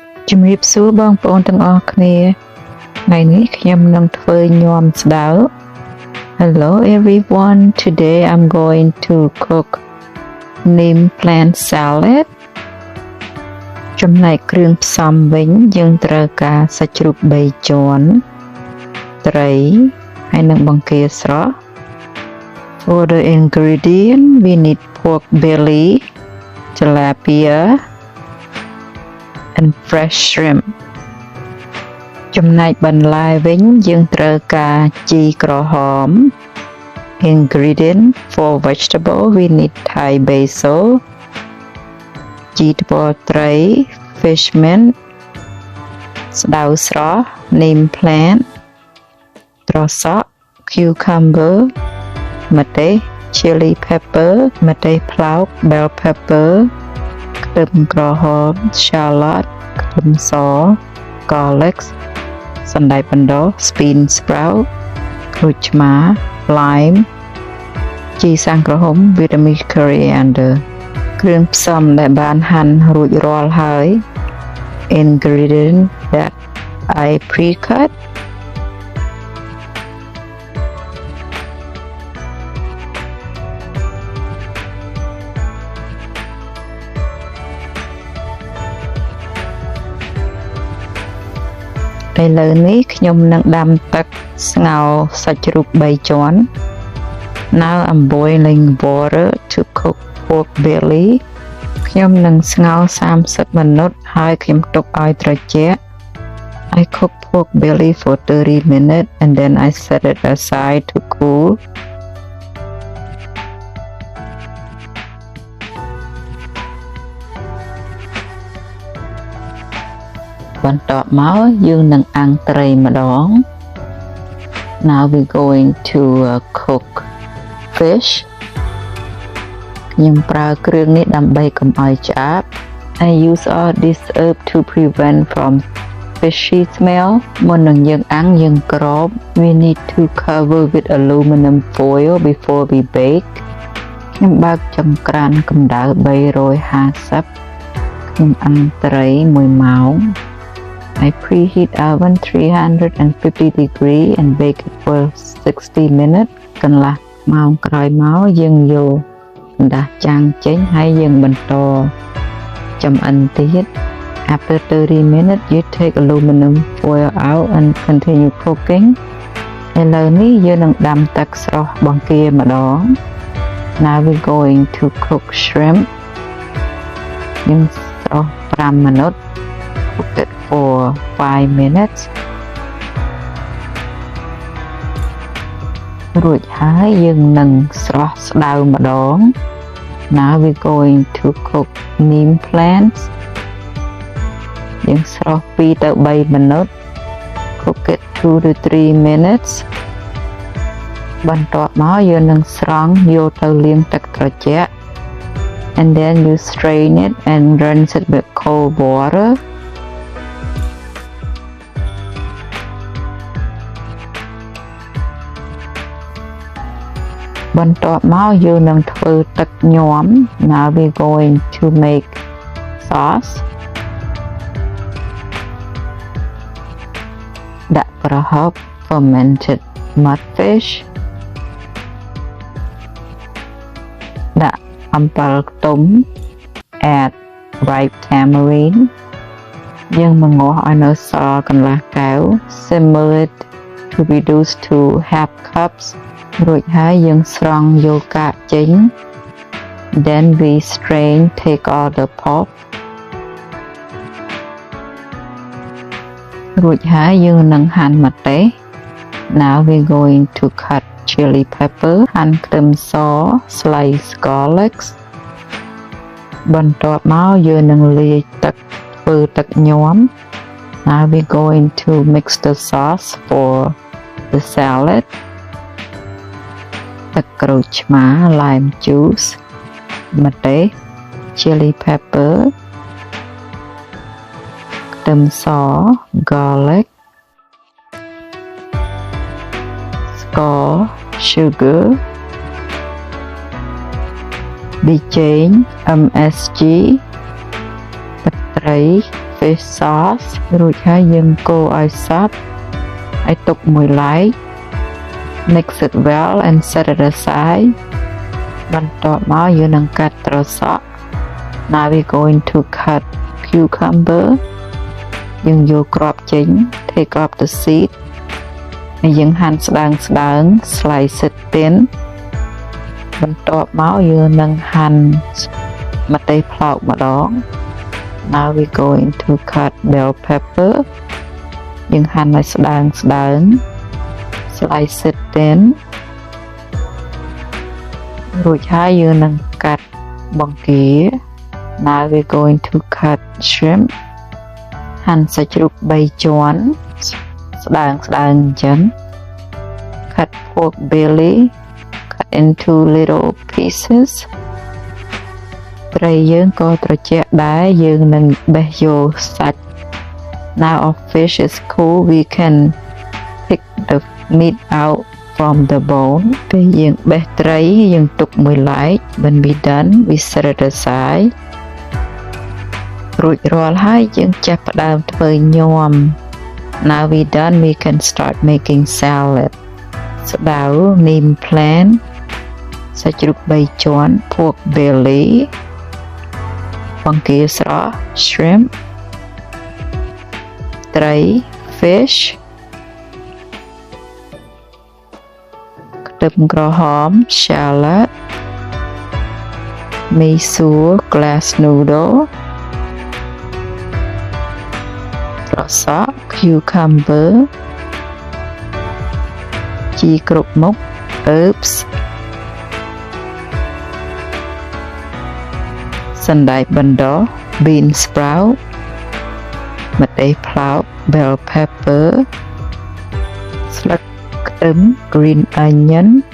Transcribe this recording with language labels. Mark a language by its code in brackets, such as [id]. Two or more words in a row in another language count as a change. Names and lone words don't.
[km] ជំរាបសួរបងប្អូនទាំងអស់គ្នាថ្ងៃនេះខ្ញុំនឹងធ្វើញ៉ាំស្តៅ [en] Hello everyone, today I'm going to cook neem plant [km] salad ចំណែកគ្រឿងផ្សំវិញយើងត្រូវការសាច់ជ្រូក3ជាន់ត្រីហើយនិងបង្គាស្រស់ [en] For the ingredient we need pork belly, tilapia and fresh shrimp [km] ចំណែកបន្លែវិញយើងត្រូវការជីក្រហម [en] Ingredient for vegetable we need Thai [km] basil ជីថ្ពាល់ត្រី [en] fish mint [km] ស្តៅស្រស់ [en] neem plant [km] ត្រសក់ cucumber ម្ទេស [en] chili pepper [km] ម្ទេសប្លោក [en] bell pepper [km] ខ្ទឹមក្រហម shallot ខ្ទឹមស garlic សណ្តែកបណ្តុះ [en] bean sprout [km] ក្រូចឆ្មា lime ជីសាំងក្រហម [en] vitamin coriander [km] គ្រឿងផ្សំដែលបានហាន់រួចរាល់ហើយ [en] ingredient that I pre-cut ឥឡូវនេះខ្ញុំនឹងដាំទឹកស្ងោរសាច់ជ្រូក3ជាន់ Now I'm boiling water to cook pork belly [km] ខ្ញុំនឹងស្ងោរ30មីនិតហើយខ្ញុំទុកឲ្យត្រជាក់ [en] I cook pork belly for 30 minutes and then I set it aside to cool [km] បន្ទាប់មកយើងនឹងអាំងត្រីម្ដង [en] Now we're going to cook fish [km] ខ្ញុំប្រើគ្រឿងនេះដើម្បីកុំឲ្យឆ្អាប [en] I use all this herb to prevent from fishy smell [km] មុននឹងយើងអាំងយើងក្រប [en] We need to cover with aluminum foil before we bake [km] ខ្ញុំបើកចង្ក្រានកម្ដៅ 350ខ្ញុំអាំងត្រី1ម៉ោង [en] I preheat oven 350 degree and bake it for 60 minutes [km] កន្លះម៉ោងក្រោយមកយើងយកកណ្ដាស់ចាំងចេញហើយយើងបន្តចម្អិនទៀត [en] After 30 minutes you take aluminum foil out and continue cooking [km] ឥឡូវនេះយើងនឹងដាំទឹកស្រស់បង្គាម្ដង [en] Now we're going to cook shrimp [km] យើងស្រស់5មីនិត [en] Cook it for 5 minutes [km] រួចហើយយើងនឹងស្រស់ស្តៅម្ដង [en] Now we're going to cook neem plants [km] យើងស្រស់2ទៅ3មីនិត [en] Cook it 2 to 3 minutes [km] បន្ទាប់មកយើងនឹងស្រង់យកទៅលាងទឹកត្រជាក់ [en] and then you strain it and rinse it with cold water [km] បន្ទាប់មកយើងនឹងធ្វើទឹកញ៉ាំ [en] Now we're going to make sauce [km] ដាក់ប្រហុក [en] fermented mudfish [km] ដាក់អំបិលខ្ទឹម [en] add ripe tamarind [km] យើងមកងាស់ឲ្យនៅសល់កន្លះកែវ [en] simmer it to reduce to half cups [km] រួចហើយយើងស្រង់យកកាកចេញ [en] Then we strain take all the pulp [km] រួចហើយយើងនឹងហាន់ម្ទេស [en] Now we're going to cut chili pepper [km] ហាន់ខ្ទឹមស [en] slice garlic [km] បន្ទាប់មកយើងនឹងលាយទឹកធ្វើទឹកញ៉ាំ [en] Now we're going to mix the sauce for the salad [km] ទឹកក្រូចឆ្មា [en] lime juice [km] ម្ទេស [en] chili pepper [km] ខ្ទឹមស garlic ស្ករ sugar ប៊ីចេង MSG ទឹកត្រី [en] fish sauce [km] រួចហើយយើងកូរឲ្យសព្វឲ្យទុកមួយឡែក [en] mix it well and set it aside [km] បន្ទាប់មកយើងនឹងកាត់ត្រសក់ [en] now we're going to cut cucumber [km] យើងយកគ្រាប់ចេញ [en] take off the seed [km] ហើយយើងហាន់ស្ដើង [en] slice it thin [km] បន្ទាប់មកយើងនឹងហាន់ម្ទេសផ្លោកម្ដង [en] now we're going to cut bell pepper [km] យើងហាន់ឲ្យស្ដើង [en] slice it thin [km] រួចហើយយើងនឹងកាត់បង្គា [en] now we're going to cut shrimp [km] ហាន់សាច់ជ្រូក3ជាន់ស្ដើងអញ្ចឹង [en] cut pork belly cut into little pieces [km] ត្រីយើងក៏ត្រជាក់ដែរយើងនឹងបេះយកសាច់ [en] now our fish is cool we can pick the meat out from the bone [km] ពេលយើងបេះត្រីយើងទុកមួយឡែក [en] when we done we set it aside [km] រួចរាល់ហើយយើងចាប់ផ្ដើមធ្វើញាំ [en] now we done we can start making salad ស្ដៅ neem plant [km] សាច់ជ្រូក3ជាន់ [en] pork belly [km] បង្គាស្រស់ [en] shrimp ត្រី fish [km] ខ្ទឹមក្រហម [en] shallot [km] មីសួរ [en] glass noodle [km] ត្រសក់ cucumber ជីគ្រប់មុខ herbs សណ្តែកបណ្ដុះ [en] bean sprout [km] ម្ទេសផ្លោក [en] bell pepper [km] ស្លឹកខ្ទឹម [en] green onion